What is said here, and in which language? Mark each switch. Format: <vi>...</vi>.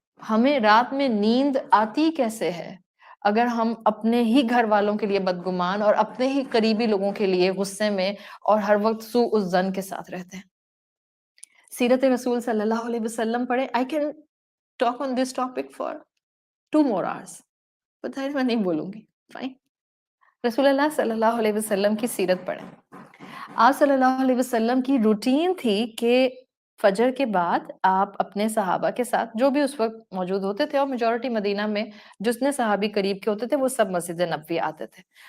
<ur>ہمیں رات میں نیند آتی کیسے ہے اگر ہم اپنے ہی گھر والوں کے لیے بدگمان اور اپنے ہی قریبی لوگوں کے لیے غصے میں اور ہر وقت سوء الظن کے ساتھ رہتے ہیں. سیرت رسول صلی اللہ علیہ وسلم پڑھے.</ur> <en>I can talk on this topic for 2 more hours.</en> <ur>پتہ ہے میں نہیں بولوں گی. فائن. رسول اللہ صلی اللہ علیہ وسلم کی سیرت پڑھیں. آپ صلی اللہ علیہ وسلم کی روٹین تھی کہ فجر کے بعد آپ اپنے صحابہ کے ساتھ، جو بھی اس وقت موجود ہوتے تھے، اور میجورٹی مدینہ میں جتنے صحابی قریب کے ہوتے تھے وہ سب مسجد نبوی آتے تھے.</ur>